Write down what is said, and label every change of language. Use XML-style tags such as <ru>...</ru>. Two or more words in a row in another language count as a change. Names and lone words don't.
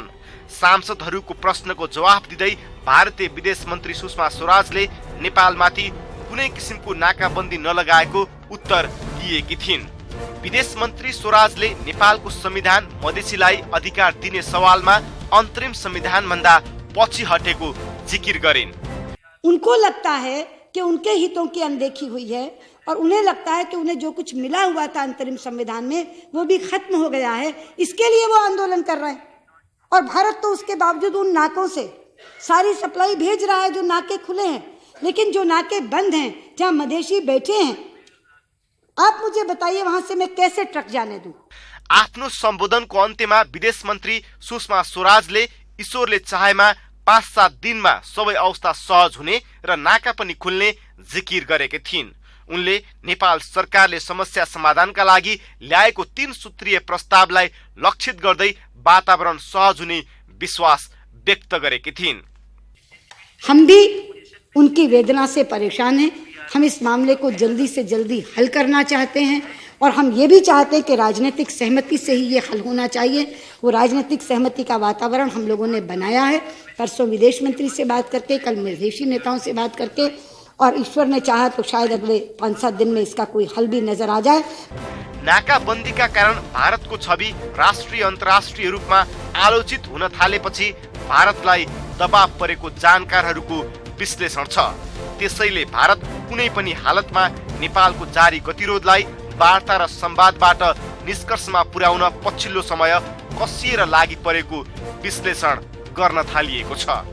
<ne>सांसदहरूको प्रश्नको जवाफ दिँदै भारतीय विदेश मन्त्री सुषमा स्वराजले नेपालमाथि कुनै किसिमको नाकाबन्दी नलगाएको उत्तर दिएकी थिइन्। विदेश मन्त्री स्वराजले नेपालको संविधान मधेसीलाई अधिकार दिने सवालमा अन्तरिम संविधान भन्दा पछि हटेको जिकिर गरिन्।</ne> <hi>उनको लगता है कि उनके हितों की अनदेखी हुई है और उन्हें लगता है कि उन्हें जो कुछ मिला हुआ था अंतरिम संविधान में वो भी खत्म हो गया है, इसके लिए वो आंदोलन कर रहे हैं। और भारत तो उसके बावजूद उन नाकों से सारी सप्लाई भेज रहा है जो नाके खुले हैं, लेकिन जो नाके बंद हैं, जहां मधेसी बैठे हैं, आप मुझे बताइए वहां से मैं कैसे ट्रक जाने दूं?</hi> <ne>आफ्नो सम्बोधनको अन्त्यमा विदेश मन्त्री सुषमा स्वराजले ईश्वरले चाहेमा 5-7 दिनमा सबै अवस्था सहज हुने र नाका पनि खुल्ने जिकिर गरेकी थिइन्। उनले नेपाल सरकारले समस्या समाधानका लागि ल्याएको 3 सूत्रीय प्रस्तावलाई लक्षित गर्दै वातावरण सहज हुने विश्वास व्यक्त गरेकी थिइन्।</ne> <hi>हम भी उनकी वेदना से परेशान हैं। हम इस मामले को जल्दी से जल्दी हल करना चाहते हैं और हम ये भी चाहते हैं कि राजनीतिक सहमति से ही ये हल होना चाहिए। वो राजनीतिक सहमति का वातावरण हम लोगों ने बनाया है, परसों विदेश मंत्री से बात करके, कल मधेसी नेताओं से बात करके, और ईश्वर ने चाहा तो शायद अगले 5-7 दिन में इसका कोई हल भी नजर आ जाए।</hi> <ne>नाकाबन्दीका कारण भारतको छवि राष्ट्रिय अन्तर्राष्ट्रिय रूपमा आलोचित हुन थालेपछि भारतलाई दबाव परेको जानकारहरूको विश्लेषण छ। त्यसैले भारत कुनै पनि हालतमा नेपालको जारी गतिरोधलाई वार्ता र संवादबाट निष्कर्षमा पुर्याउन पछिल्लो समय कसिएर लागि परेको विश्लेषण गर्न थालिएको छ।</ne>